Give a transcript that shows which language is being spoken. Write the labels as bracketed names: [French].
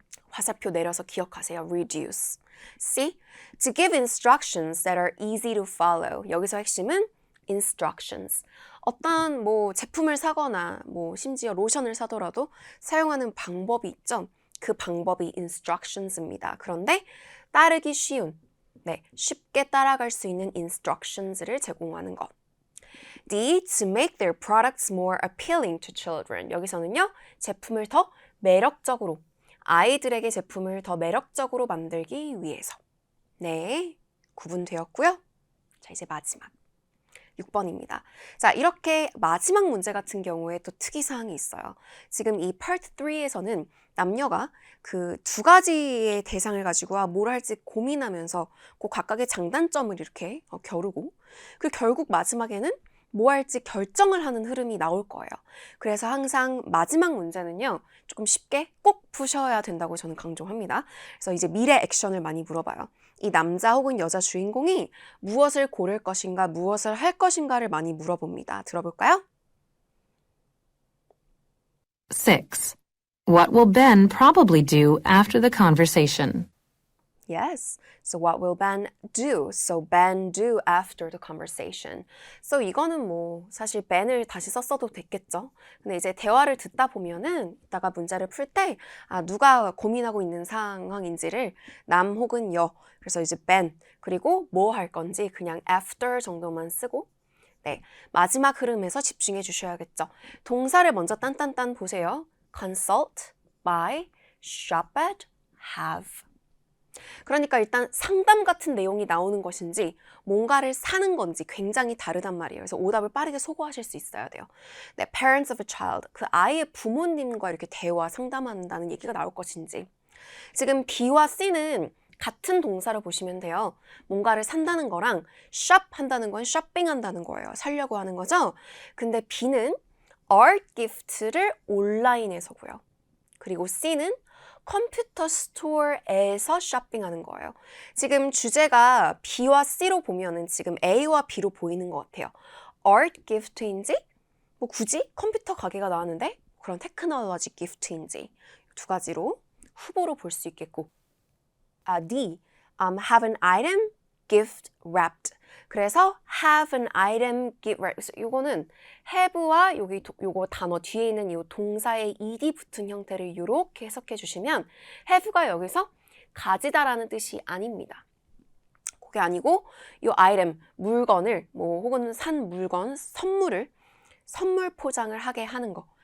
[Korean] 화살표 내려서 기억하세요. [English] reduce. C. To give instructions that are easy to follow. [Korean] 여기서 핵심은 instructions. 어떤 제품을 사거나 심지어 로션을 사더라도 사용하는 방법이 있죠. 그 방법이 instructions입니다. 그런데 따르기 쉬운, 쉽게 따라갈 수 있는 instructions를 제공하는 것. D. [English] To make their products more appealing to children. [Korean] 여기서는요, 제품을 더 매력적으로, 아이들에게 제품을 더 매력적으로 만들기 위해서. 네, 구분되었고요. 자, 이제 마지막 6번입니다. 자, 이렇게 마지막 문제 같은 경우에 또 특이사항이 있어요. 지금 이 Part 3에서는 남녀가 그 두 가지의 대상을 가지고 뭘 할지 고민하면서 그 각각의 장단점을 이렇게 겨루고, 그리고 결국 마지막에는 뭐 할지 결정을 하는 흐름이 나올 거예요. 그래서 항상 마지막 문제는요, 조금 쉽게 꼭 푸셔야 된다고 저는 강조합니다. 그래서 이제 미래 액션을 많이 물어봐요. 이 남자 혹은 여자 주인공이 무엇을 고를 것인가, 무엇을 할 것인가를 많이 물어봅니다. 들어볼까요? 6. [English] What will Ben probably do after the conversation? Yes. So what will Ben do? So Ben do after the conversation. [Korean] So 이거는 사실 Ben을 다시 썼어도 됐겠죠. 근데 이제 대화를 듣다 보면은 이따가 문제를 풀 때 누가 고민하고 있는 상황인지를 남 혹은 여. 그래서 이제 Ben 그리고 뭐 할 건지 그냥 after 정도만 쓰고 마지막 흐름에서 집중해 주셔야겠죠. 동사를 먼저 딴딴딴 보세요. [English] consult, buy, shop at, have. [Korean] 그러니까 일단 상담 같은 내용이 나오는 것인지 뭔가를 사는 건지 굉장히 다르단 말이에요. 그래서 오답을 빠르게 소거하실 수 있어야 돼요. [English] parents of a child, [Korean] 그 아이의 부모님과 이렇게 대화, 상담한다는 얘기가 나올 것인지. 지금 B와 C는 같은 동사를 보시면 돼요. 뭔가를 산다는 거랑 shop 한다는 건 shopping 한다는 거예요. 사려고 하는 거죠. 근데 B는 art gift를 온라인에서고요. 그리고 C는 컴퓨터 스토어에서 쇼핑하는 거예요. 지금 주제가 B와 C로 보면은 지금 A와 B로 보이는 것 같아요. art gift인지 굳이 컴퓨터 가게가 나왔는데 그런 테크놀로지 기프트인지 두 가지로 후보로 볼 수 있겠고 D. [English] have an item gift wrapped. [Korean] 그래서 [English] have an item gift wrapped. [Korean] 이거는 have와 요거 단어 뒤에 있는 이 동사의 ed 붙은 형태를 이렇게 해석해 주시면 have가 여기서 가지다라는 뜻이 아닙니다. 그게 아니고 이 item, 물건을 혹은 산 물건, 선물 포장을 하게 하는 거.